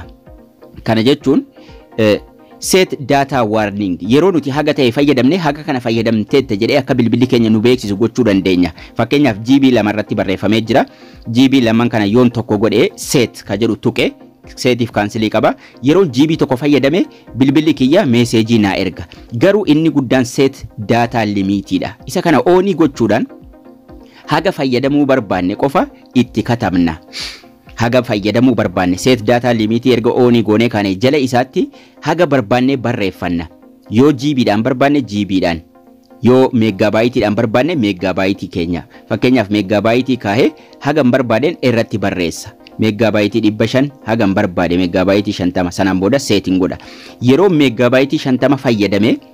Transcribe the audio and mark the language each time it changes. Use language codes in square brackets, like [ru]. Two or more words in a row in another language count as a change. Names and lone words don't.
[om] Kana jechuun [en] set data warning [om] yeroo nuti haga ta'e fayyadamne haga kana fayyadamteetta jedhee akka bilbilli keenya nu beeksisu gochuu dandeenya. Fakkeenyaaf GB 2 irratti barreeffamee jira. GB 2 kana yoon tokko godhee set ka jedhu tuqe setiif cancel qaba. Yeroo GB tokko fayyadame bilbilli kiyya message na erga. Garuu inni guddaan [en] set data limit [om] dha. Isa kana on gochuudhaan haga fayyadamuu barbaanne qofa itti katabna. haga fayyadamuu barbaanne [en] set data limit [om] erga oonii goonee kaane jala isaatti haga barbaanne barreeffanna yoo GB dhaan barbaanne GB dhaan yoo megabyte dhaan barbaanne megabyte keenya fakkeenyaaf megabyte kaahee haga barbaadeen irratti barreessa megabyte 500 haga barbaade megabyte 50 sanaan booda setting godha yeroo megabyte 50 fayyadame